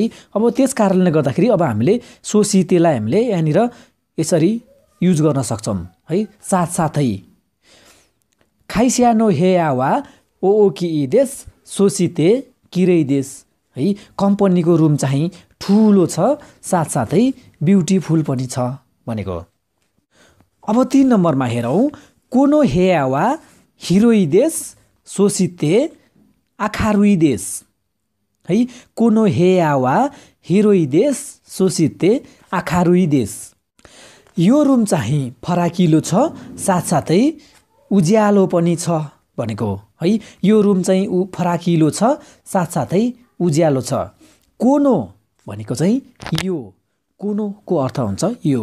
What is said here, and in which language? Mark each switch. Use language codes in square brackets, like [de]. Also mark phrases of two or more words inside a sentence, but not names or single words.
[ne] अब त्यस कारणले गर्दाखेरि अब हामीले सोसितेलाई हामीले यहाँनिर यसरी युज गर्न सक्छौँ है, साथसाथै। [ja] 会社の部屋は大きいです そしてきれいです है। [ne] कम्पनीको रुम चाहिँ ठुलो छ साथसाथै ब्युटिफुल पनि छ भनेको। अब 3 नम्बरमा हेरौँ। [ja] この部屋は広いです そして明るいです है この部屋は広いです そして明るいです. [ne] यो रुम चाहिँ फराकिलो छ साथसाथै उज्यालो पनि छ भनेको है। यो रुम चाहिँ फराकिलो छ साथसाथै उज्यालो छ। कोनो भनेको चाहिँ यो, कोनोको अर्थ हुन्छ यो।